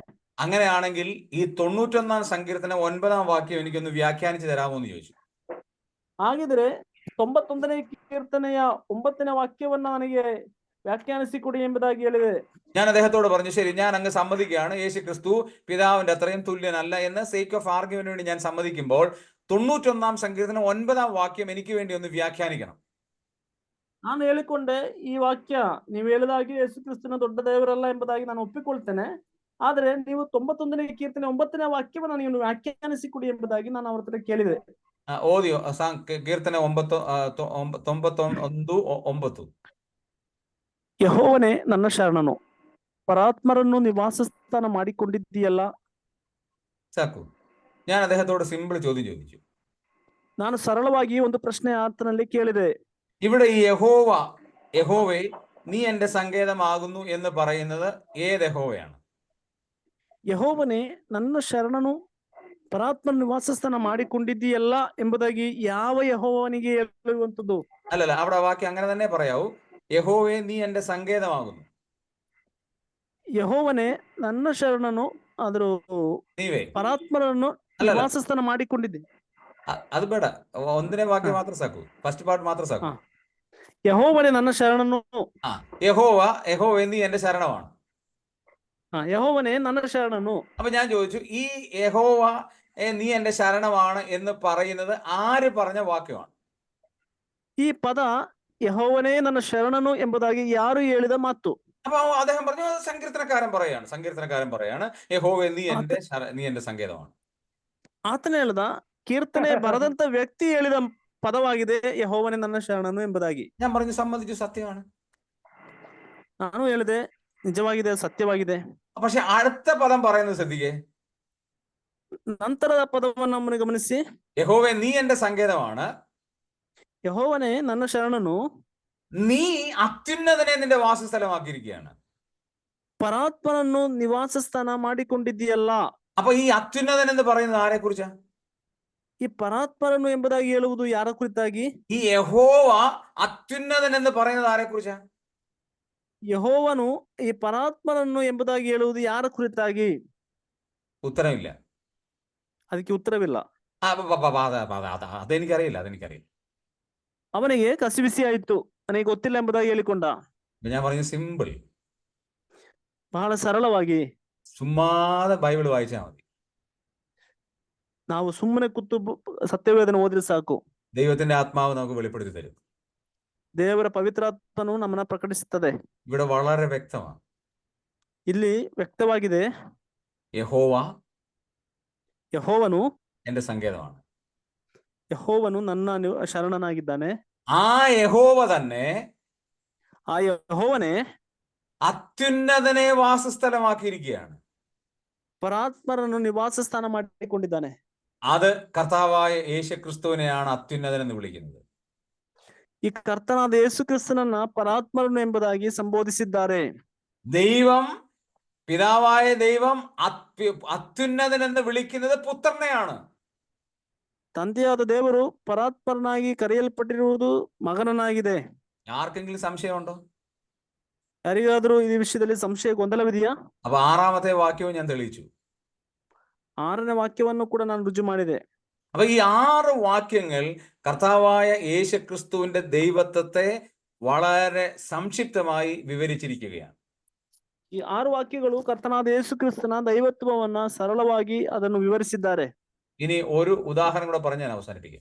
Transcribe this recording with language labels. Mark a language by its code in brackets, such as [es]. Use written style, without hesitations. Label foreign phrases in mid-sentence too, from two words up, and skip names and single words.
[ml] അങ്ങനെയാണെങ്കിൽ ഈ 91-ാം സങ്കീർത്തനം 9-ാം വാക്യം എനിക്കൊന്ന് വ്യാഖ്യാനിച്ചു തരാമോ എന്ന് ചോദിച്ചു. [kn] ಹಾಗಿದ್ರೆ 91ನೇ ಕೀರ್ತನೆಯ 9ನೇ ವಾಕ್ಯವನ್ನ ನನಗೆ വ്യാഖ്യാനിಸಿಕೊಡಿ ಎಂಬುದಾಗಿ ಹೇಳಿದೆ. [ml] ഞാൻ അദ്ദേഹത്തോട് പറഞ്ഞു, ശരി, ഞാൻ അങ്ങ് സമ്മതിക്കുകയാണ്, യേശു ക്രിസ്തു പിതാവിന്റെ അത്രയും തുല്യനല്ല എന്ന് [en] sake of argument [ml] വേണ്ടി ഞാൻ സമ്മതിക്കുമ്പോൾ 91-ാം സങ്കീർത്തനം 9-ാം വാക്യം എനിക്ക് വേണ്ടി ഒന്ന് വ്യാഖ്യാനിക്കണം. [kn] ನಾನು ಹೇಳಿಕೊಂಡೆ, ಈ ವಾಕ್ಯ ನೀವು ಹೇಳಿದಾಗೆ ಯೇಸು ಕ್ರಿಸ್ತನ ದೊಡ್ಡ ದೇವರಲ್ಲ ಎಂಬುದಾಗಿ ನಾನು ಒಪ್ಪಿಕೊಳ್ತೇನೆ. ಆದ್ರೆ ನೀವು 91ನೇ ಕೀರ್ತನೆ 9ನೇ ವಾಕ್ಯವನ್ನು ನೀವು ವ್ಯಾಖ್ಯಾನಿಸಿಕೊಡಿ ಎಂಬುದಾಗಿ ನಾನು ಅವ್ರ ಹತ್ರ ಕೇಳಿದೆ. ಓದಿಯೋ ಕೀರ್ತನೆ 91:9. ಯೆಹೋವನೇ ನನ್ನ ಶರಣನು, ಪರಾತ್ಮರನ್ನು ನಿವಾಸ ಸ್ಥಾನ ಮಾಡಿಕೊಂಡಿದ್ದೀಯಲ್ಲ. ಸಾಕು. [ml] ഞാൻ അദ്ദേഹത്തോട് സിമ്പിൾ ചോദ്യം ചോദിച്ചു. [kn] ನಾನು ಸರಳವಾಗಿ ಒಂದು ಪ್ರಶ್ನೆ ಆತನಲ್ಲಿ ಕೇಳಿದೆ. [ml] ഇവിടെ ഈ യഹോവേ നീ എന്റെ സങ്കേതമാകുന്നു എന്ന് പറയുന്നത് ഏത് യഹോവയാണ്? [kn] ಯೆಹೋವನೇ ನನ್ನ ಶರಣನು, ಪರಾತ್ಮರ ನಿವಾಸ ಸ್ಥಾನ ಮಾಡಿಕೊಂಡಿದ್ದೀಯಲ್ಲ ಎಂಬುದಾಗಿ ಯಾವ ಯೆಹೋವನಿಗೆ ಹೇಳುವಂಥದ್ದು? [ml] അല്ലല്ല, അവിടെ വാക്യം അങ്ങനെ തന്നെ പറയാവൂ. യഹോവേ നീ എന്റെ സങ്കേതമാകുന്നു. [kn] ಯೆಹೋವನೇ ನನ್ನ ಶರಣನು, ಆದರೂ നീവേ ಪರಾತ್ಮರನ್ನು ನಿವಾಸ ಸ್ಥಾನ ಮಾಡಿಕೊಂಡಿದ್ದೆ. അത് ಬೇಡ, 1ನೇ ವಾಕ್ಯ ಮಾತ್ರ ಸಾಕು, [en] first part [kn] ಮಾತ್ರ ಸಾಕು. ಯೆಹೋವನೇ ನನ್ನ ಶರಣನು. [ml] യഹോവേ നീ എന്റെ ശരണമാണ്. [kn] ಯೆಹೋವನೇ ನನ್ನ ಶರಣನು. [ml] അപ്പൊ ഞാൻ ചോദിച്ചു, ഈ യഹോവ നീ എന്റെ ശരണമാണ് എന്ന് പറയുന്നത് ആര് പറഞ്ഞ വാക്യമാണ്? [kn] ಈ ಪದ ಯೆಹೋವನೇ ನನ್ನ ಶರಣನು ಎಂಬುದಾಗಿ ಯಾರು ಹೇಳಿದ ಮಾತು? [ml] അപ്പൊ അദ്ദേഹം പറഞ്ഞു, സങ്കീർത്തനക്കാരൻ പറയാണ് യഹോവേ നീ എന്റെ സങ്കേതമാണ്. [kn] ಆತನ ಹೇಳ್ದ, ಕೀರ್ತನೆ ಬರೆದಂತ ವ್ಯಕ್ತಿ ಹೇಳಿದ ಪದವಾಗಿದೆ ಯೆಹೋವನೇ ನನ್ನ ಶರಣನು ಎಂಬುದಾಗಿ. [ml] ഞാൻ പറഞ്ഞു, സമ്മതിച്ചു, സത്യമാണ്. [kn] ನಾನು ಹೇಳಿದೆ, ನಿಜವಾಗಿದೆ, ಸತ್ಯವಾಗಿದೆ. [ml] പക്ഷെ അടുത്ത പദം പറയുന്നത് ശ്രദ്ധിക്കേ. [kn] ನಂತರದ ಪದವನ್ನು ನಮ್ಮನ್ನು ಗಮನಿಸಿ. [ml] യഹോവേ നീ എന്റെ സങ്കേതമാണ്, [kn] ಯೆಹೋವನೇ ನನ್ನ ಶರಣನು, [ml] നീ അത്യുന്നതനെ നിന്റെ വാസസ്ഥലമാക്കിയിരിക്കുകയാണ്. [kn] ಪರಾತ್ಮನನ್ನು ನಿವಾಸ ಸ್ಥಾನ ಮಾಡಿಕೊಂಡಿದ್ದೀಯಲ್ಲ. [ml] അപ്പൊ ഈ അത്യുന്നതൻ എന്ന് പറയുന്നത് ആരെ കുറിച്ചാ? [kn] ಈ ಪರಾತ್ಮರನ್ನು ಎಂಬುದಾಗಿ ಹೇಳುವುದು ಯಾರ ಕುರಿತಾಗಿ? [ml] ഈ യഹോവ അത്യുന്നതൻ എന്ന് പറയുന്നത് ആരെ കുറിച്ചാ? [kn] ಯೆಹೋವನು ಈ ಪರಾತ್ಮರನ್ನು ಎಂಬುದಾಗಿ ಹೇಳುವುದು ಯಾರ ಕುರಿತಾಗಿ? [ml] ഉത്തരമില്ല. [kn] ಅದಕ್ಕೆ ಉತ್ತರವಿಲ್ಲ. [ml] അതെനിക്കറിയില്ല. [kn] ಅವನಿಗೆ ಕಸಿಬಿಸಿ ಆಯಿತು, ನನಗೆ ಗೊತ್ತಿಲ್ಲ ಎಂಬುದಾಗಿ ಹೇಳಿಕೊಂಡ. [ml] ഞാൻ പറഞ്ഞു, സിമ്പിൾ, [kn] ಬಹಳ ಸರಳವಾಗಿ [ml] ചുമ്മാതെ ബൈബിൾ വായിച്ചാൽ മതി. [kn] ನಾವು ಸುಮ್ಮನೆ ಕೂತು ಸತ್ಯವೇದನ ಓದಿದ್ರೆ ಸಾಕು. [ml] ദൈവത്തിന്റെ ആത്മാവ് നമുക്ക് വെളിപ്പെടുത്തി തരും. [kn] ದೇವರ ಪವಿತ್ರಾತ್ಮನು ನಮ್ಮನ್ನ ಪ್ರಕಟಿಸುತ್ತದೆ. [ml] ഇവിടെ വളരെ വ്യക്തമാണ്. [kn] ಇಲ್ಲಿ ವ್ಯಕ್ತವಾಗಿದೆ, ಯೆಹೋವನು [ml] എന്റെ സങ്കേതമാണ്. [kn] ಯೆಹೋವನು ನನ್ನ ಶರಣನಾಗಿದ್ದಾನೆ. [ml] ആ യഹോവ തന്നെ, [kn] ಆ ಯೆಹೋವನೇ [ml] അത്യുന്നതനെ വാസസ്ഥലമാക്കിയിരിക്കുകയാണ്. [kn] ಪರಾತ್ಮರನ್ನು ನಿವಾಸ ಸ್ಥಾನ ಮಾಡಿಕೊಂಡಿದ್ದಾನೆ. [ml] അത് കർത്താവായ യേശുക്രിസ്തുവിനെയാണ് അത്യുന്നതൻ എന്ന് വിളിക്കുന്നത്. [kn] ಈ ಕರ್ತನಾದ ಯೇಸು ಕ್ರಿಸ್ತನನ್ನ ಪರಾತ್ಮರನ್ನು ಎಂಬುದಾಗಿ ಸಂಬೋಧಿಸಿದ್ದಾರೆ. [ml] ദൈവം, പിതാവായ ദൈവം അത്യുന്നതൻ എന്ന് വിളിക്കുന്നത് പുത്രനെയാണ്. [kn] ತಂದೆಯಾದ ದೇವರು ಪರಾತ್ಮರನಾಗಿ ಕರೆಯಲ್ಪಟ್ಟಿರುವುದು ಮಗನನಾಗಿದೆ. [ml] ആർക്കെങ്കിലും സംശയമുണ്ടോ? [kn] ಯಾರಿಗಾದ್ರೂ ಈ ವಿಷಯದಲ್ಲಿ ಸಂಶಯ ಗೊಂದಲವಿದೆಯಾ? [ml] അപ്പൊ 6ാമത്തെ വാക്യവും ഞാൻ തെളിയിച്ചു. [kn] 6ನೇ ವಾಕ್ಯವನ್ನು ಕೂಡ ನಾನು ರುಜು ಮಾಡಿದೆ. [ml] അപ്പൊ ഈ 6 വാക്യങ്ങൾ കർത്താവായ യേശുക്രിസ്തുവിന്റെ ദൈവത്വത്തെ വളരെ സംക്ഷിപ്തമായി വിവരിച്ചിരിക്കുകയാണ്. [kn] ಈ 6 ವಾಕ್ಯಗಳು ಕರ್ತನಾದ ಯೇಸು ಕ್ರಿಸ್ತನ ದೈವತ್ವವನ್ನ ಸರಳವಾಗಿ ಅದನ್ನು ವಿವರಿಸಿದ್ದಾರೆ. [ml] ഇനി ഒരു ഉദാഹരണം കൂടെ പറഞ്ഞ് ഞാൻ അവസാനിപ്പിക്കും.